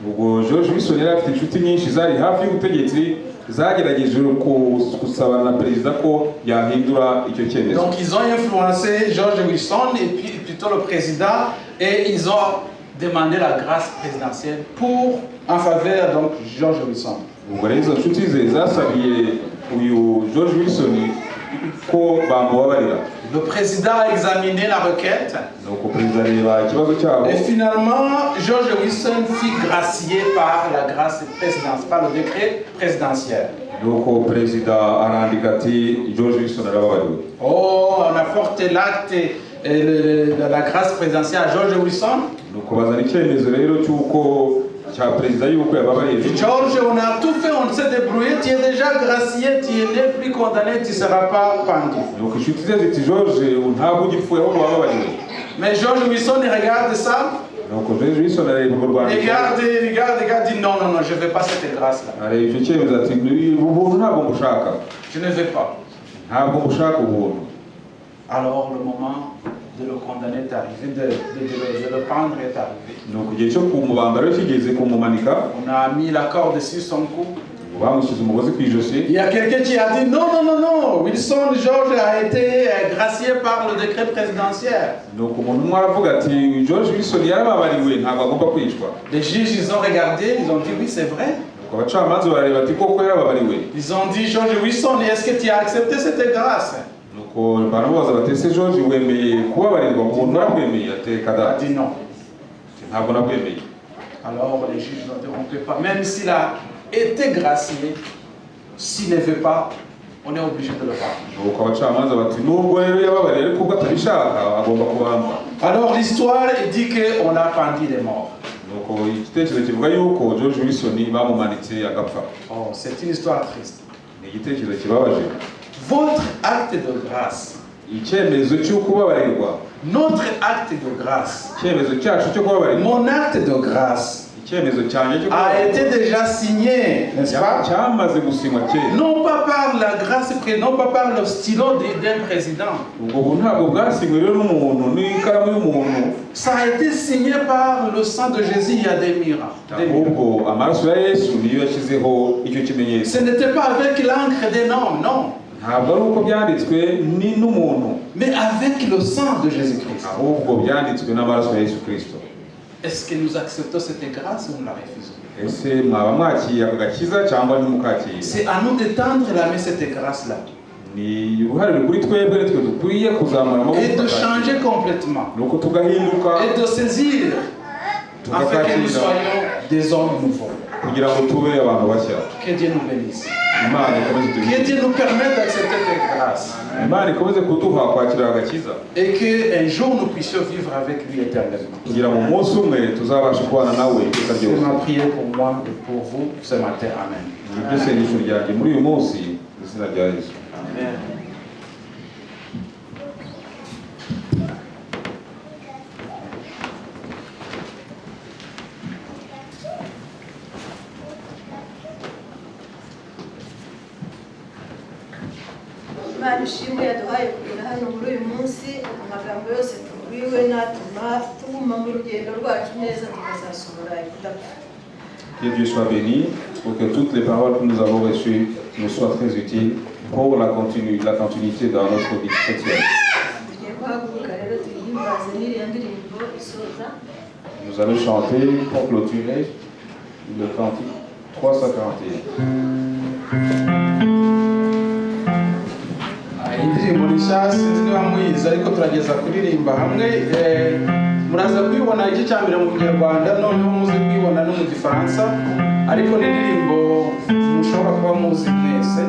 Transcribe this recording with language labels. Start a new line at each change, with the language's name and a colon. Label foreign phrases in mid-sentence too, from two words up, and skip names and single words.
French: Donc ils ont influencé George Wilson et puis plutôt le président, et ils ont demandé la grâce présidentielle en faveur donc George Wilson.
Kinyarwanda: ubwo rero izo nshuti ze zasabiye uyu George Wilson ko bamubabarira.
French: Le président a examiné la requête.
Kinyarwanda: nuko perezida areba ikibazo cyabo.
French: Et finalement, George Wilson fut gracié par la grâce présidentielle, par le décret présidentiel.
Kinyarwanda: nuko perezida arandika ati George Wilson arababariwe.
French: Oh, on a porté l'acte de la grâce présidentielle à George Wilson.
Kinyarwanda: nuko bazana icyemezo rero cy'uko cya perezida yuko yababariye.
French: George, on a tout fait, on s'est débrouillé, tu es déjà gracié, tu n'es plus condamné, tu ne seras pas pendu.
Kinyarwanda: nuko inshuti ze ziti George ntabwo ugipfuye ahubwo wababariwe.
French: Mais George Wilson, il regarde ça.
Kinyarwanda: nuko George Wilson areba urwo rwanda.
French: Regarde, dit non, je ne veux pas cette grâce-là.
Kinyarwanda: areba icyo cyemezo ati ubuntu ntabwo mbushaka.
French: Je ne veux pas.
Kinyarwanda: ntabwo mbushaka ubuntu.
French: Alors le moment de le condamner est arrivé, de le pendre est arrivé.
Kinyarwanda: nuko igihe cyo kumubamba rero kigeze kumumanika.
French: On a mis la corde sur son cou.
Kinyarwanda: bamushyize umugozi ku ijosi.
French: Il y a quelqu'un qui a dit non, Wilson George a été gracié par le décret présidentiel.
Kinyarwanda: nuko umuntu umwe aravuga ati George Wilson yarababariwe ntabwo agomba kwicwa.
French: Les juges, ils ont regardé, ils ont dit oui, c'est vrai.
Kinyarwanda: nuko abacamanza barareba ati koko yarababariwe.
French: Ils ont dit George Wilson, est-ce que tu as accepté cette grâce?
Kinyarwanda: nuko baramubaza bati ese George wemeye kubabarirwa umuntu arabwemeye ateka
French: Il da. a dit non.
Kinyarwanda: ntabwo nabwemeye.
French: Alors les juges ont dit on ne peut pas, même s'il a été gracié, s'il ne veut pas, on est obligé de le faire.
Kinyarwanda: nuko abacamanza bati nubwo rero yababariye ariko ubwo atabishaka agomba kubamba.
French: Alors l'histoire dit qu'on a pendu les morts.
Kinyarwanda: nuko igitekerezo kivuga yuko George Wilson bamumanitse agapfa.
French: Oh, c'est une histoire triste.
Kinyarwanda: ni igitekerezo kibabaje.
French: Votre acte de grâce,
Kinyarwanda: icyemezo cyo kubabarirwa.
French: notre acte de grâce,
Kinyarwanda: icyemezo cyacu cyo kubabarirwa.
French: mon acte de grâce
Kinyarwanda: icyemezo cyanjye cyo
French: a
Kinyarwanda: kubabarirwa
French: été déjà signé, n'est-ce pas?
Kinyarwanda: cyamaze gusinywa kera.
French: Non pas par la grâce, non pas par le stylo d'un président.
Kinyarwanda: ubwo ntabwo bwasinywe rero n'umuntu n'ikaramu y'umuntu.
French: Ça a été signé par le sang de Jésus, il y a des miracles.
Kinyarwanda: ahubwo amaraso ya Yesu niyo yashyizeho icyo kimenyetso.
French: Ce n'était pas avec l'encre d'un homme, non.
Kinyarwanda: ntabwo ari uko byanditswe ni n'umuntu.
French: Mais avec le sang de Jésus-Christ.
Kinyarwanda: ahubwo byanditswe n'amaraso ya Yesu Kristo.
French: Est-ce que nous acceptons cette grâce ou nous la refusons?
Kinyarwanda: ese mwaba mwakiriye ako gakiza cyangwa ntimukakiriye?
French: C'est à nous de tendre la main cette grâce-là.
Kinyarwanda: ni uruhare ruri kuri twebwe nitwe dukwiye kuzamura amaboko
French: Et de changer complètement.
Kinyarwanda: nuko tugahinduka
French: Et de saisir afin que nous soyons des hommes nouveaux.
Kinyarwanda: kugira ngo tube abantu bashya.
French: Que Dieu nous bénisse.
Kinyarwanda: imana ikomeze
French: Que
Kinyarwanda: tugire.
French: Dieu nous permette d'accepter cette grâce.
Kinyarwanda: imana ikomeze kuduha kwakira agakiza.
French: Et qu'un jour nous puissions vivre avec lui éternellement.
Kinyarwanda: kugira ngo umunsi umwe tuzabashe kubana nawe iteka
French: C'est
Kinyarwanda: ryose.
French: ma prière pour moi et pour vous ce matin. Amen.
Kinyarwanda: nibyo sengesho ryanjye muri uyu munsi mu izina rya Yesu. Amen. Imana ishimwe yaduhaye kugera hano muri uyu munsi, amagambo yose tubwiwe natuma tuguma mu rugendo rwacu neza tukazasohora ikidapfa.
French: Que Dieu soit béni pour que toutes les paroles que nous avons reçues nous soient très utiles pour la continuité dans notre vie chrétienne.
Kinyarwanda: Tugiye guhaguruka rero tuyihimbaze n'iriya ndirimbo isoza.
French: Nous allons chanter pour clôturer le cantique 341.
Kinyarwanda: indirimbo nshya sinzi niba muyizi ariko turageza kuririmba hamwe. Muraza kwibona iki cya mbere mu Kinyarwanda noneho muze kwibona no mu Gifaransa, ariko ni indirimbo mushobora kuba muzi mwese.